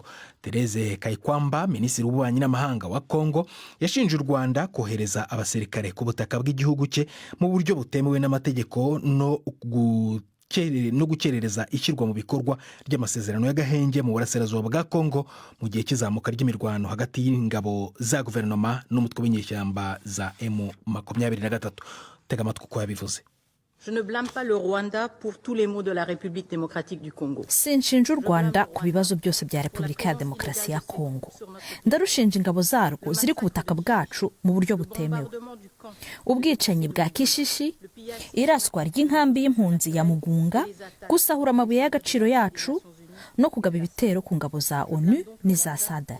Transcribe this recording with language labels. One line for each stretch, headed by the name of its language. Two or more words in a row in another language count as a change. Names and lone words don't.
Kinyarwanda: Therese Kayikwamba, minisitiri w'ububanyi n'amahanga wa Kongo, yashinje u Rwanda kohereza abasirikare ku butaka bw'igihugu cye mu buryo butemewe n'amategeko no gukerereza ishyirwa mu bikorwa ry'amasezerano y'agahenge mu burasirazuba bwa Kongo mu gihe cy'izamuka ry'imirwano hagati y'ingabo za guverinoma n'umutwe w'inyeshyamba za M23. Tega amatwi uko yabivuze.
French: Je ne blâme pas le Rwanda pour tous les maux de la République démocratique du Congo.
Kinyarwanda: Sinshinja u Rwanda ku bibazo byose bya Repubulika ya Demokarasi ya Kongo. Ndarushinja ingabo zarwo ziri ku butaka bwacu mu buryo butemewe. Ubwicanyi bwa Kishishi, iraswa ry'inkambi y'impunzi ya Mugunga, gusahura amabuye y'agaciro yacu no kugaba ibitero ku ngabo za ONU n'iza SADC.